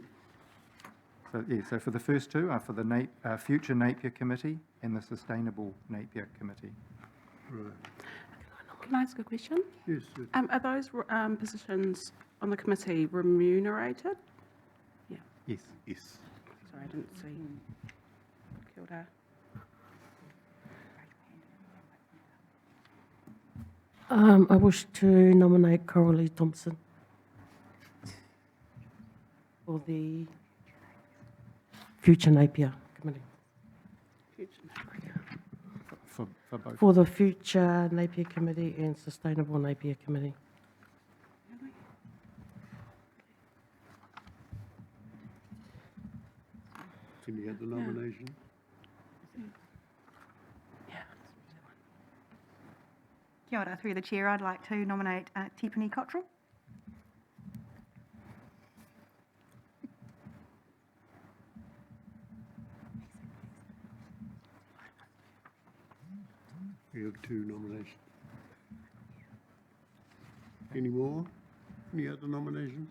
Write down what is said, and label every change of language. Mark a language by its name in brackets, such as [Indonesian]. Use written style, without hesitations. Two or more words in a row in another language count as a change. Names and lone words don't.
[English] So, yeah, so for the first 2 are for the Future Napier Committee and the Sustainable Napier Committee. Right. Can I ask a question? Yes. Are those positions on the committee remunerated? Yeah. Yes. Yes. Sorry, I didn't see. [Māori] Kia ora. [English] I wish to nominate Coralie Thompson for the Future Napier Committee. For both? For the Future Napier Committee and Sustainable Napier Committee. Can you get the nomination? [Māori] Kia ora, [English] through the chair, I'd like to nominate Tipani Cottrell. We have 2 nominations. Any more? Any other nominations?